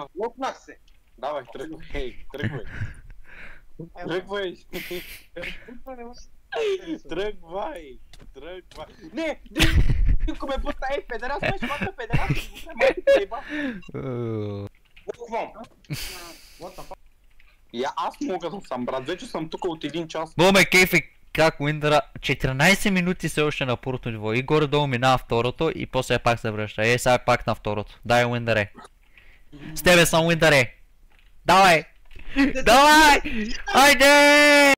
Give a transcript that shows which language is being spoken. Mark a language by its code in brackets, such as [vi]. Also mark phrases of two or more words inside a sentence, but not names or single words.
[bg] Лопнах се. Давай, тръгвай, тръгвай. Тръгвай. Тръгвай. Тръгвай. Не! Динко ме пусна, педерас, ме шмата, педерас! Луквам. [en] What the fuck? [bg] И аз мога да съм, брат, вече съм тук от 1 час. Много ме кейфи как Уиндъра 14 минути се още на първото ниво и горе-долу минава второто и после пак се връща. Сега е пак на второто. Дай Уиндъре. С тебе съм Уиндъре. Давай! Давай! Айде!